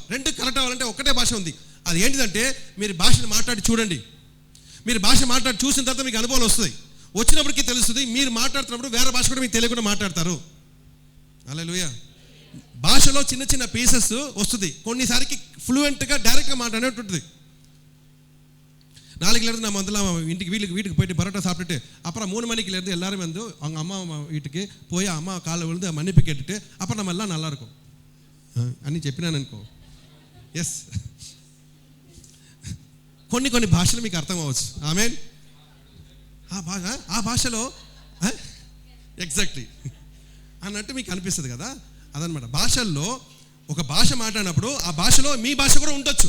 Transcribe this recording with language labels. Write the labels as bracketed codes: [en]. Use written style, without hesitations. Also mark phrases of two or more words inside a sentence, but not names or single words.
[te] రెండు కరెక్ట్ అవ్వాలంటే ఒకటే భాష ఉంది. అది ఏంటిదంటే, మీరు భాషను మాట్లాడి చూడండి. మీరు భాష మాట్లాడి చూసిన తర్వాత మీకు అనుభవం వస్తుంది. వచ్చినప్పటికీ తెలుస్తుంది. మీరు మాట్లాడుతున్నప్పుడు వేరే భాష కూడా మీకు తెలియకుండా మాట్లాడతారు. హల్లెలూయా. భాషలో చిన్న చిన్న పీసెస్ వస్తుంది. కొన్నిసారికి ఫ్లూయెంట్గా డైరెక్ట్గా మాట్లాడేట్టు ఉంటుంది. [ta] 4 நான் முதல்ல வீட்டுக்கு போயிட்டு பரோட்டா சாப்பிட்டுட்டு அப்புறம் 3 மணிக்குலேருந்து எல்லாரும் வந்து அவங்க அம்மா வீட்டுக்கு போய் அம்மா காலை விழுந்து மன்னிப்பு கேட்டுட்டு அப்புறம் நம்ம எல்லாம் நல்லா இருக்கும் [te] అని చెప్పినాను అనుకో. ఎస్, కొన్ని భాషలు మీకు అర్థం అవ్వచ్చు. ఆమేన్. ఆ భాషలో ఎగ్జాక్ట్లీ అన్నట్టు మీకు అనిపిస్తుంది కదా. అదనమాట. భాషల్లో ఒక భాష మాట్లాడినప్పుడు ఆ భాషలో మీ భాష కూడా ఉండొచ్చు.